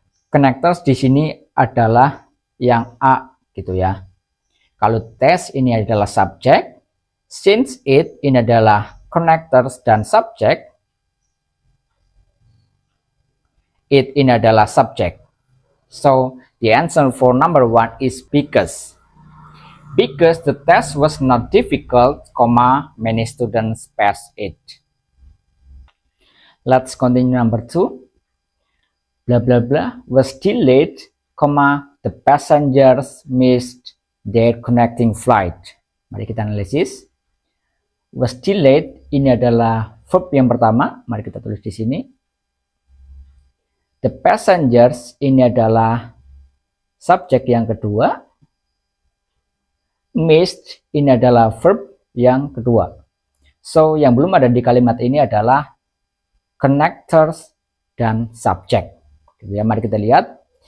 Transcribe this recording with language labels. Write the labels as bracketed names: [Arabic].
[Indonesian] Connectors di sini adalah yang A gitu ya. Kalau test ini adalah subject, since it ini adalah connectors dan subject, it ini adalah subject. [English] So the answer for number 1 is because. Because the test was not difficult, many students passed it. Let's continue number 2. Blah blah blah was delayed, the passengers missed their connecting flight. [Indonesian] Mari kita analisis. was delayed ini adalah verb yang pertama. Mari kita tulis di sini. The passengers ini adalah subjek yang kedua. Missed ini adalah verb yang kedua. So, yang belum ada di kalimat ini adalah connectors dan subject. Ya, mari kita lihat.